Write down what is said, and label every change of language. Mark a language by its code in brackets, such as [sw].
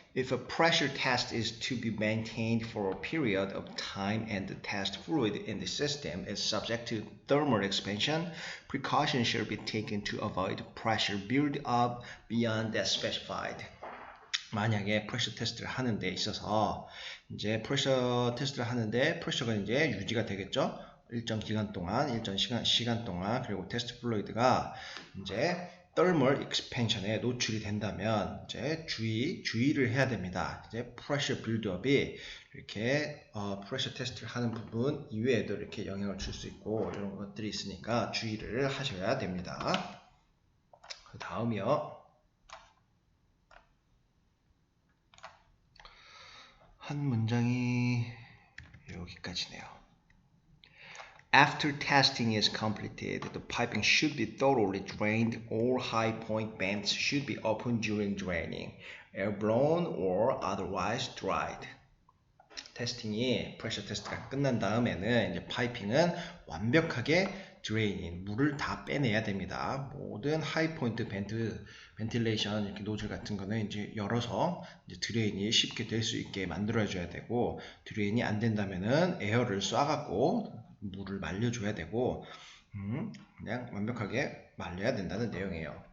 [en] If a pressure test is to be maintained for a period of time and the test fluid in the system is subject to thermal expansion, precautions should be taken to avoid pressure build-up beyond that specified. [ko] 만약에 프레셔 테스트를 하는 데 있어서 이제 프레셔 테스트를 하는데 프레셔가 이제 유지가 되겠죠. 일정 기간 동안, 일정 시간 동안, 그리고 테스트 플루이드가 이제 thermal expansion에 노출이 된다면 이제 주의를 해야 됩니다. 이제 pressure build-up이 이렇게 pressure 테스트를 하는 부분 이외에도 이렇게 영향을 줄 수 있고 이런 것들이 있으니까 주의를 하셔야 됩니다. 그 다음이요. 한 문장이 여기까지네요. [en] After testing is completed, the piping should be thoroughly drained. All high point bands should be opened during draining, air blown or otherwise dried. [ko] 테스팅이 프레셔 테스트가 끝난 다음에는 이제 파이핑은 완벽하게 드레이닝, 물을 다 빼내야 됩니다. 모든 하이 포인트 벤틸레이션 이렇게 노즐 같은 거는 이제 열어서 이제 드레인이 쉽게 될 수 있게 만들어 줘야 되고, 드레인이 안 된다면은 에어를 쏴갖고 물을 말려줘야 되고, 그냥 완벽하게 말려야 된다는 내용이에요.